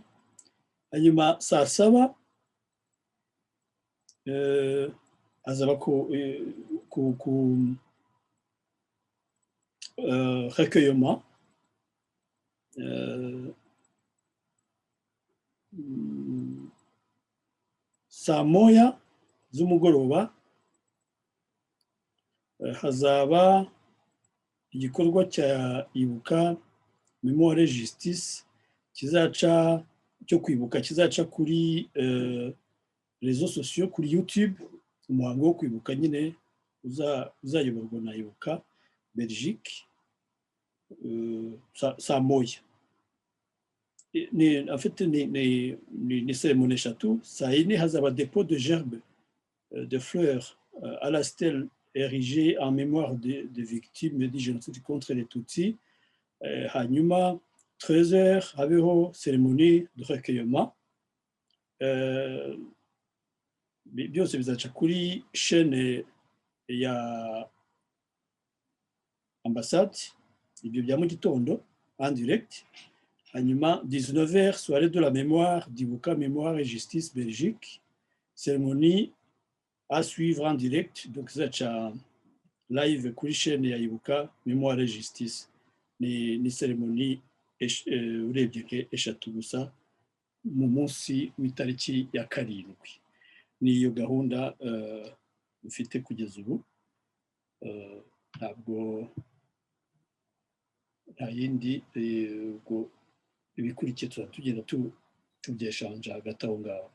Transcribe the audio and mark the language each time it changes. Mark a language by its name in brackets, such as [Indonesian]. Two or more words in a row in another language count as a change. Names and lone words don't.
[Kinyarwanda] Hanyuma saa 7 hazaba ku recueillement saa 1 z'umugoroba hazaba igikorwa cya Ibuka Memoire Justice kizaca cyo kwibuka kizaca kuri [French] réseaux sociaux, [Kinyarwanda] kuri YouTube, umuhango wo kwibuka nyine uzayoborwa na Ibuka Belgique saa 1. [French] En fait [Kinyarwanda] ni cérémonie eshatu. Saa 4 hazaba [French] dépôt de gerbes de fleurs à la stèle érigée en mémoire des victimes du génocide contre les Tutsis. [Kinyarwanda] Hanyuma 13h habeho [French] cérémonie de recueillement. [Kinyarwanda] Byose bizaca kuri chaîne ya ambassade ibyo bya mu gitondo [French] en direct. [Kinyarwanda] Hanyuma 19h [French] soirée de la mémoire d'Ibuka Mémoire et Justice Belgique, cérémonie à suivre en direct, donc [Kinyarwanda] zaca live kuri chaîne ya [French] Ibuka Mémoire et Justice. [Kinyarwanda] Ni cérémonie urebye eshatu gusa mu munsi w'itariki ya 7. Niyo gahunda ufite kugeza ubu, ntabwo nta yindi ubwo ibikurikiye tugenda tubyeshanja hagati aho ngaho.